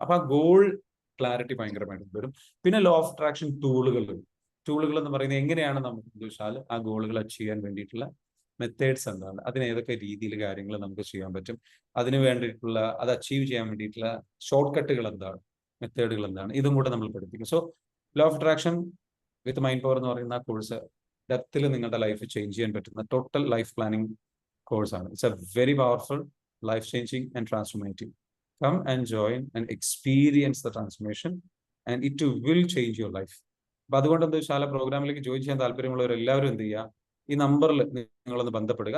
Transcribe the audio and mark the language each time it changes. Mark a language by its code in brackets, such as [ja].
[ml] അപ്പൊ ആ goal clarity ഭയങ്കരമായിട്ട് വരും. പിന്നെ ലോ ഓഫ് അട്രാക്ഷൻ ടൂളുകൾ എന്ന് പറയുന്നത് എങ്ങനെയാണ് നമുക്ക് വെച്ചാൽ ആ ഗോളുകൾ അച്ചീവ് ചെയ്യാൻ വേണ്ടിയിട്ടുള്ള മെത്തേഡ്സ് എന്താണ്, അതിന് ഏതൊക്കെ രീതിയിൽ കാര്യങ്ങൾ നമുക്ക് ചെയ്യാൻ പറ്റും, അതിന് വേണ്ടിയിട്ടുള്ള അത് അച്ചീവ് ചെയ്യാൻ വേണ്ടിയിട്ടുള്ള ഷോർട്ട് കട്ടുകൾ എന്താണ്, മെത്തേഡുകൾ എന്താണ്, ഇതും കൂടെ നമ്മൾ പഠിപ്പിക്കും. So low of attraction with mind power എന്ന് പറയുന്ന ആ കോഴ്സ് ഡെപ്തിൽ നിങ്ങളുടെ ലൈഫ് ചേഞ്ച് ചെയ്യാൻ പറ്റുന്ന ടോട്ടൽ ലൈഫ് പ്ലാനിങ് കോഴ്സാണ്. [en] It's a very powerful, life changing and transformative. Come and join and experience the transformation and it will change your life. [ml] അപ്പൊ അതുകൊണ്ട് എന്താ വെച്ചാൽ പ്രോഗ്രാമിലേക്ക് ജോയിൻ ചെയ്യാൻ താല്പര്യമുള്ളവർ എല്ലാവരും എന്ത് ചെയ്യുക, ഈ നമ്പറിൽ നിങ്ങളൊന്ന് ബന്ധപ്പെടുക.